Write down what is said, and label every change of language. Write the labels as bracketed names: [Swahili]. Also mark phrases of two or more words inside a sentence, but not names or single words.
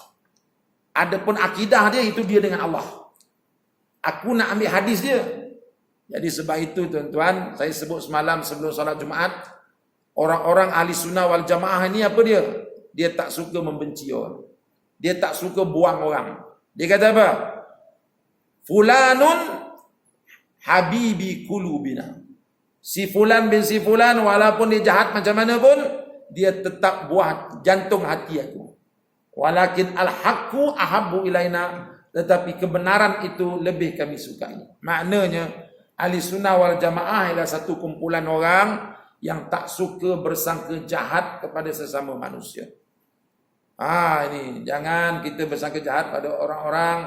[Malay] Adapun akidah dia, itu dia dengan Allah. Aku nak ambil hadis dia. Jadi sebab itu tuan-tuan, saya sebut semalam sebelum solat Jumaat, orang-orang ahli sunnah wal jamaah ini apa dia? Dia tak suka membenci orang. Dia tak suka buang orang. Dia kata apa? [Arabic] فلان حبيب قلوبنا. [Malay] Si fulan bin si fulan, walaupun dia jahat macam mana pun, dia tetap buah jantung hati aku. [Arabic] ولكن الحق أحب إلينا. [Malay] Tetapi kebenaran itu lebih kami sukai. Maknanya, ahli sunnah wal jamaah ialah satu kumpulan orang yang tak suka bersangka jahat kepada sesama manusia. Ini jangan kita bersangka jahat pada orang-orang.